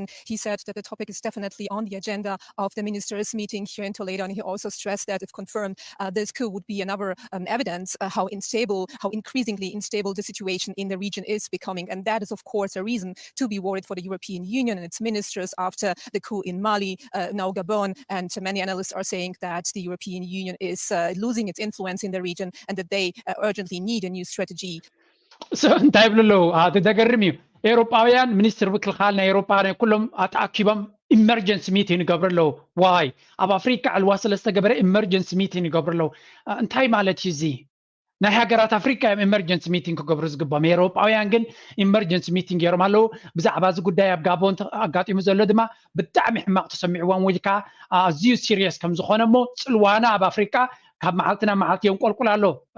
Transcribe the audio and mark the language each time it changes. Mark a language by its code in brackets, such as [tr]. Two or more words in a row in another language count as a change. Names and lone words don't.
[en] He said that the topic is definitely on the agenda of the ministers' meeting here in Toledo, and he also stressed that if confirmed, this coup would be another evidence how increasingly unstable the situation in the region is becoming, and that is, of course, a reason to be worried for the European Union and its ministers after the coup in Mali, now Gabon, and many analysts are saying that the European Union is losing its influence in the region and that they urgently need a new strategy. [ti] So እንታይ ብልለው ተገርም እዩ ኤውሮጳውያን ሚኒስትር ምክልኻል ናይ ኤውሮጳ ናይ ኩሎም ኣተኣኪቦም [en] emergency meeting [ti] ይገብርለው ዋይ ኣብ ኣፍሪካ ዕልዋ ሰለስተ ገበረ [en] emergency meeting [ti] ይገብርለው እንታይ ማለት እዩ እዚ ናይ ሃገራት ኣፍሪካ [en] emergency meeting [ti] ክገብሩ ዝግባኦም ኤውሮጳውያን ግን [en] emergency meeting [ti] ገይሮም ኣለው ብዛዕባ እዚ ጉዳይ ኣብ ጋቦን ኣጋጢሙ ዘሎ ድማ ብጣዕሚ ሕማቅ ተሰሚዕዎም ወይ ከዓ ኣዝዩ ሲሪየስ ከም ዝኾነ እሞ ፅልዋና ኣብ ኣፍሪካ ካብ መዓልትና መዓልቲ የንቆልቁል ኣሎ